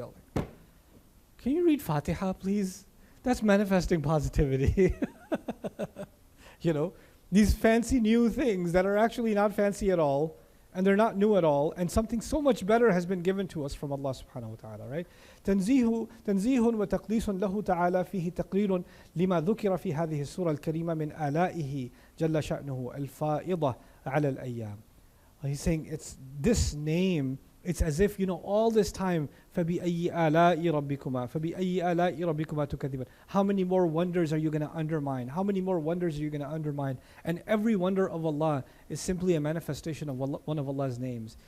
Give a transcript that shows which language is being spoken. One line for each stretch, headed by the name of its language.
English: I'm like, can you read Fatiha, please? That's manifesting positivity. These fancy new things that are actually not fancy at all, and they're not new at all, and something so much better has been given to us from Allah subhanahu wa ta'ala, right?
Arabic: تنزيه وتقديس له تعالى فيه تقرير لما ذكر في هذه السورة الكريمة من آلائه جل شأنه الفائضة على الأيام.
English: He's saying it's this name, it's as if, all this time,
Arabic: فَبِأَيِّ آلَاءِ رَبِّكُمَا فَبِأَيِّ آلَاءِ رَبِّكُمَا تُكَذِّبَانِ.
English: How many more wonders are you going to undermine? How many more wonders are you going to undermine? And every wonder of Allah is simply a manifestation of one of Allah's names.